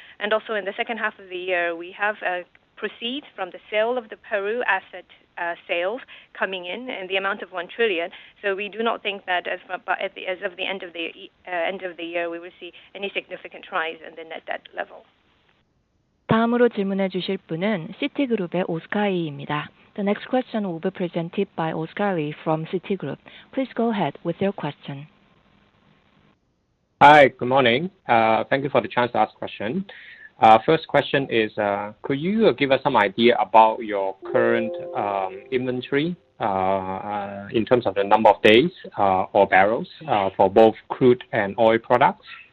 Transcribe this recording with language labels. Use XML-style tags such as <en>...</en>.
<en>And also in the second half of the year, we have proceeds from the sale of the Peru asset sales coming in the amount of 1 trillion. So we do not think that as of the end of the year, we will see any significant rise in the net debt level.</en> <ko>다음으로 질문해 주실 분은 시티그룹의 오스카 이입니다.</ko> <en>The next question will be presented by Oscar Lee from Citigroup. Please go ahead with your question. Hi, good morning. Thank you for the chance to ask question. First question is, could you give us some idea about your current inventory in terms of the number of days or barrels for both crude and oil products?</en>